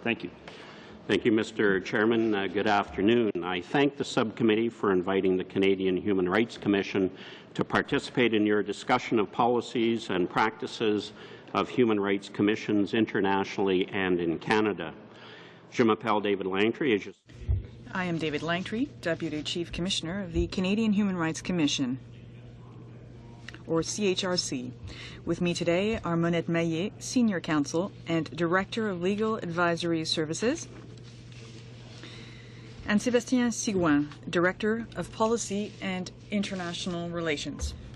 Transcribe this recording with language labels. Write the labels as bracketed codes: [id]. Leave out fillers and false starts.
[en] Thank you. Thank you, Mr. Chairman. Good afternoon. I thank the subcommittee for inviting the Canadian Human Rights Commission to participate in your discussion of policies and practices of human rights commissions internationally and in Canada. [fr] Je m'appelle David Langtry. [en] I am David Langtry, Deputy Chief Commissioner of the Canadian Human Rights Commission, or CHRC. With me today are Monette Maillet, Senior Counsel and Director of Legal Advisory Services, and Sébastien Seguin, Director of Policy and International Relations.